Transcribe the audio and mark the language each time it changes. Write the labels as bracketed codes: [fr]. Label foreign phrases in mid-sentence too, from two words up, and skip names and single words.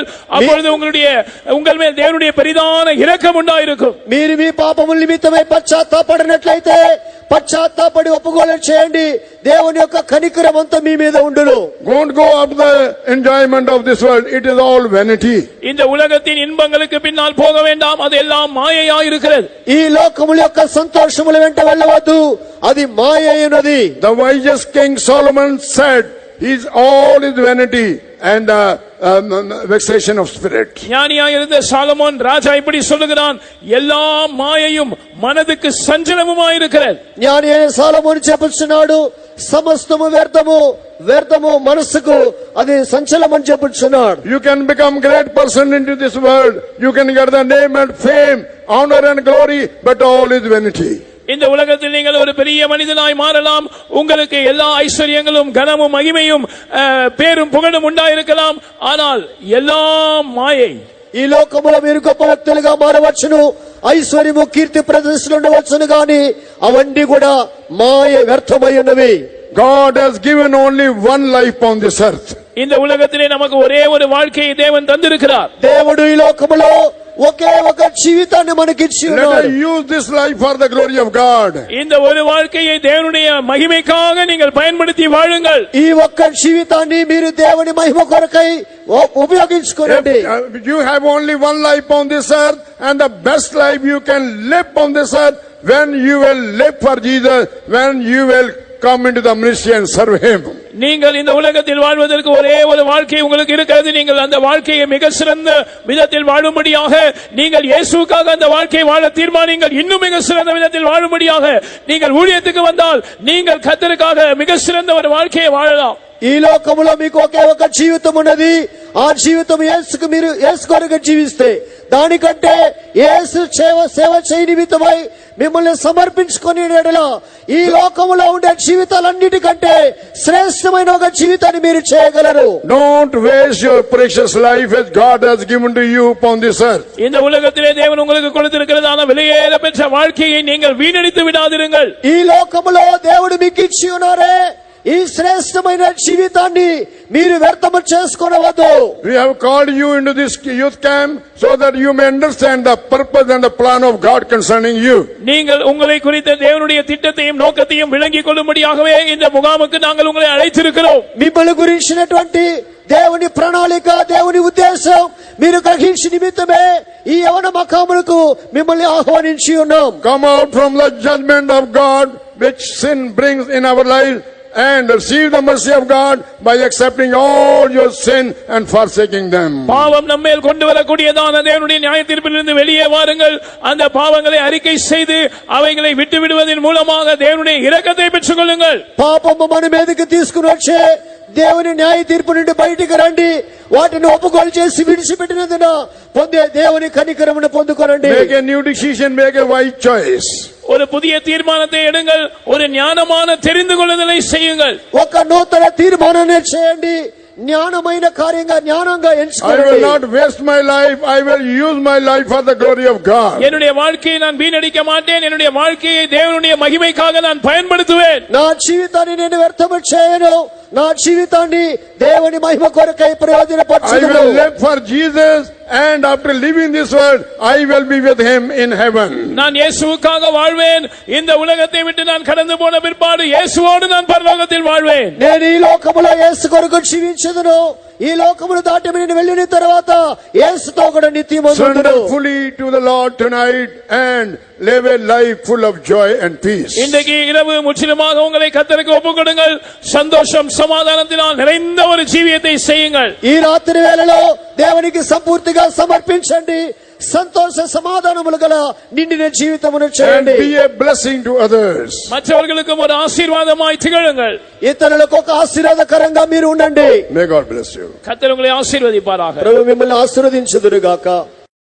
[ta] அப்பொழுது உங்கள் மேல் தேவனுடைய பெரிதான இரக்கம் உண்டாயிருக்கும். [te] మీరు మీ పాపముల నిమిత్తమై పశ్చాత్తాపడినట్లయితే పశ్చాత్తాపడి ఒప్పుకోలు చేయండి, దేవుని యొక్క కనికరం అంతా మీ మీద ఉండును. [en] Don't go up the enjoyment of this world. It is all vanity. [ta] இந்த உலகத்தின் இன்பங்களுக்கு பின்னால் போக வேண்டாம், அது எல்லாம் மாயையா இருக்கிறது. [te] ఈ లోకముల యొక్క సంతోషముల వెంట వెళ్ళవద్దు, అది మాయైనది. [en] The wisest King Solomon said, "His all is vanity and vexation of spirit." [ta] ஞானியாக இருந்த சாலமோன் ராஜா இப்படி சொல்லுகிறான், எல்லா மாயையும் மனதுக்கு சஞ்சலமுமாய் இருக்கிறது. [te] ஞாని అయిన సాలమోను చెప్పుచున్నాడు, సమస్తము వ్యర్థము, వ్యర్థము మనసుకు అది సంచలం అని చెప్పుచున్నాడు. [en] You can become great person into this world. You can get the name and fame, honor and glory, but all is vanity. [ta] இந்த உலகத்தில் நீங்கள் ஒரு பெரிய மனிதனாய் மாறலாம், உங்களுக்கு எல்லா ஐஸ்வர்யங்களும் கனமும் மகிமையும் பேரும் புகழும் உண்டாயிருக்கலாம், ஆனால் எல்லாம் மாயை. [te] ఈ లోకములో మీరు గొప్ప వ్యక్తులుగా మారవచ్చును, ఐశ్వర్యము కీర్తి ప్రదర్శనలు ఉండవచ్చును, గాని అవన్నీ కూడా మాయ వ్యర్థమై ఉన్నవి. [en] God has given only one life on this earth. [ta] இந்த உலகத்திலே நமக்கு ஒரே ஒரு வாழ்க்கையை தேவன் தந்திருக்கிறார். [te] దేవుడు ఈ లోకములో ఒకే ఒక జీవితాన్ని మనకి ఇచ్చి ఉన్నాడు. [en] Let us use this life for the glory of God. [ta] இந்த ஒரு வாழ்க்கையை தேவனுடைய மகிமைக்காக நீங்கள் பயன்படுத்தி வாழுங்கள். [te] ఈ ఒక్క జీవితాన్ని మీరు దేవుని మహిమ కొరకై ఉపయోగించుకోండి. [en] You have only one life on this earth, and the best life you can live on this earth when you will live for Jesus, when you will come into the ministry and serve Him. [ta] நீங்கள் இந்த உலகத்தில் வாழ்வதற்கு ஒரே ஒரு வாழ்க்கை உங்களுக்கு இருக்கிறது. நீங்கள் அந்த வாழ்க்கையை மிக சிறந்த விதத்தில் வாழும்படியாக நீங்கள் இயேசுவுக்காக அந்த வாழ்க்கையை வாழ தீர்மானிங்கள். இன்னும் மிக சிறந்த விதத்தில் வாழும்படியாக நீங்கள் ஊழியத்துக்கு வந்தால் நீங்கள் கர்த்தருக்காக மிக சிறந்த ஒரு வாழ்க்கையை வாழலாம். [te] ఈ లోకములో మీకు ఒకే ఒక జీవితం ఉన్నది. ఆ జీవితం యేసుకు మీరు యేసు కొరకు జీవిస్తే, దానికంటే యేసు సేవ చేయ నిమిత్తమై మిమ్మల్ని సమర్పించుకుని ఈ లోకములో ఉండే జీవితాలన్నిటికంటే శ్రేష్టమైన ఒక జీవితాన్ని మీరు చేయగలరు. [en] Don't waste your precious life as God has given to you upon this earth. [ta] இந்த உலகத்திலே தேவன் உங்களுக்கு கொடுத்திருக்கிறதான விலையேற பெற்ற வாழ்க்கையை நீங்கள் வீணடித்து விடாதிருங்கள். [te] ఈ లోకములో దేవుడు మీకు ఇచ్చి ఉన్నారే ఈ శ్రేష్టమైన జీవితాన్ని మీరు వ్యర్థము చేసుకోవద్దు. [en] We have called you into this youth camp so that you may understand the purpose and the plan of God concerning you. [ta] நீங்கள் உங்களை குறித்த தேவனுடைய திட்டத்தையும் நோக்கத்தையும் விளங்கிக் கொள்ளும்படியாகவே இந்த முகாமுக்கு நாங்கள் உங்களை அழைத்திருக்கிறோம். [te] మిమ్మల్ని గురించినటువంటి దేవుని ప్రణాళిక, దేవుని ఉద్దేశం మీరు గ్రహించి నిమిత్తమే ఈ యవన మకాములకు మిమ్మల్ని ఆహ్వానించి ఉన్నాం. [en] Come out from the judgment of God which sin brings in our life and receive the mercy of God by accepting all your sin and forsaking them. [ta] பாவம் நம்மேல் கொண்டு வரக்கூடியதான தேவனுடைய நியாயத்தீர்ப்பிலிருந்து வெளியே வாருங்கள். அந்த பாவங்களை அறிக்கை செய்து அவைகளை விட்டு விடுவதன் மூலமாக தேவனுடைய இரக்கத்தை பெற்றுக் கொள்ளுங்கள். [te] పాపము మన మీదకి తీసుకుని వచ్చే దేవుని న్యాయ తీర్పు నుండి బయటికి రండి. వాటిని ఒప్పుకోలు చేసి విడిచిపెట్టినందున పొందే దేవుని కనికరమును పొందుకోనండి. [en] Make a new decision, make a wise choice. [ta] ஒரு புதிய தீர்மானத்தை எடுங்கள். ஒரு ஞானமான தெரிந்து கொள்ளுதலை செய்யுங்கள். [te] ఒక నూతన తీర్మానాన్ని చేయండి. జ్ఞానమైన కార్యంగా జ్ఞానంగా ఎంచుకోండి. [en] I will not waste my life. I will use my life for the glory of God. [ta] என்னுடைய வாழ்க்கையை நான் வீணடிக்க மாட்டேன். என்னுடைய வாழ்க்கையை தேவனுடைய மகிமைக்காக நான் பயன்படுத்துவேன். [te] నా జీవితాన్ని నేను వ్యర్థము చేయను. నా జీవితాన్ని దేవుని మహిమ కొరకై [en] I [te] ప్రయోజనపరచుదును. [en] will live for Jesus, and after leaving this world I will be with Him in heaven. [ta] நான் இயேசுவுக்காக வாழ்வேன். இந்த உலகத்தை விட்டு நான் கடந்து போன பிற்பாடு இயேசுவோடு நான் பரலோகத்தில் வாழ்வேன். [te] నేను ఈ లోకములో యేసు కొరకు జీవించుదును. ఈ లోకమును దాటి నేను వెళ్ళిన తర్వాత యేసుతో కూడా నిత్యము [en] Surrender fully to the Lord tonight and live a life full of joy and peace. [ta] இன்றைக்கு இரவு முற்றிலுமாக உங்களை கர்த்தருக்கு ஒப்புக்கொடுங்கள். சந்தோஷம் சமாதானத்தினால் நிறைந்த ஒரு ஜீவியத்தை செய்யுங்கள். [te] ఈ రాత్రి వేళలో దేవునికి సంపూర్తిగా సమర్పించండి. సంతోష సమాధానములు గల నిండిన జీవితమును [en] And [te] చేయండి. [en] be a blessing to others. [ta] மற்றவர்களுக்கும் ஒரு ஆசீர்வாதமாய் திகழுங்கள். [te] ఇతరులకు ఒక ఆశీర్వాదకరంగా మీరు ఉండండి. [en] May God bless you. [ta] கர்த்தர் உங்களை ஆசீர்வதிப்பாராக. [te] ప్రభు మిమ్మల్ని ఆశీర్వదించుదురుగాక.